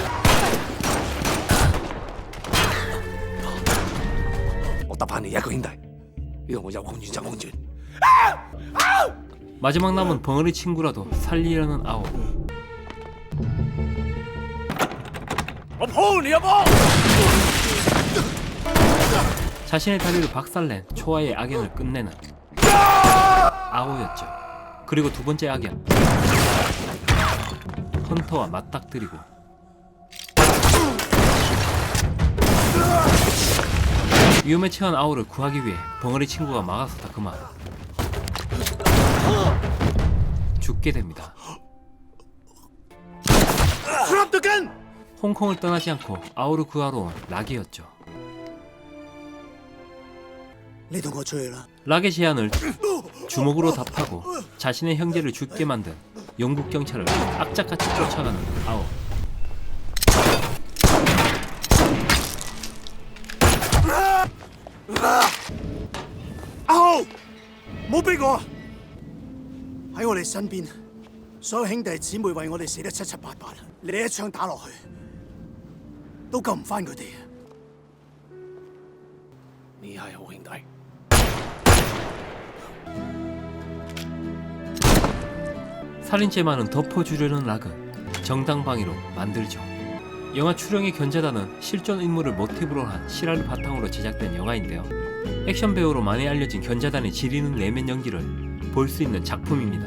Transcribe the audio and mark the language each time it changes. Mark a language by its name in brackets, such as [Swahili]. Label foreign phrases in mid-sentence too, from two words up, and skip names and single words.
[Cantonese] 我得翻你一個兄弟，呢度我有空遠就空遠。 [Korean] 마지막 남은 벙어리 친구라도 살리려는 아오. [Cantonese] 我鋪你一波！ [Korean] 자신의 다리를 박살낸 초아의 악연을 끝내는 아오였죠. 그리고 두 번째 악연 헌터와 맞닥뜨리고 위험에 처한 아오를 구하기 위해 벙어리 친구가 막아서다 그만 죽게 됩니다. 홍콩을 떠나지 않고 아오를 구하러 온 락이었죠. [Cantonese] 你同我出去啦！ [Korean] 락의 제안을 주먹으로 답하고 자신의 형제를 죽게 만든 영국 경찰을 악착같이 쫓아가는 아오. [Cantonese] 아오！冇逼我， 喺我哋身邊，所有兄弟姊妹為我哋死得七七八八，你一槍打落去，都救唔翻佢哋。你係好兄弟。 [Korean] 살인죄만은 덮어주려는 락은 정당방위로 만들죠. 영화 추령의 견자단은 실존 인물을 모티브로 한 실화를 바탕으로 제작된 영화인데요. 액션 배우로 많이 알려진 견자단의 지리는 내면 연기를 볼 수 있는 작품입니다.